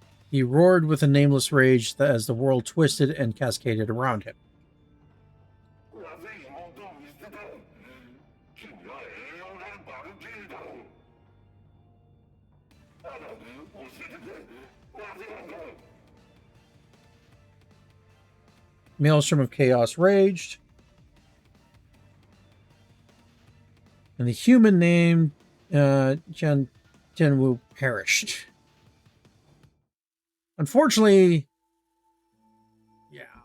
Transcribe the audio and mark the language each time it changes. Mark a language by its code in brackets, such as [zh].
[en] He roared with a nameless rage as the world twisted and cascaded around him. [ja] なぜ妹を見捨てた君は栄養なるバルキリーだろうアナ教えてくれなぜなんだ [en] Maelstrom of chaos raged. And the human named Jianwu perished. Unfortunately, yeah.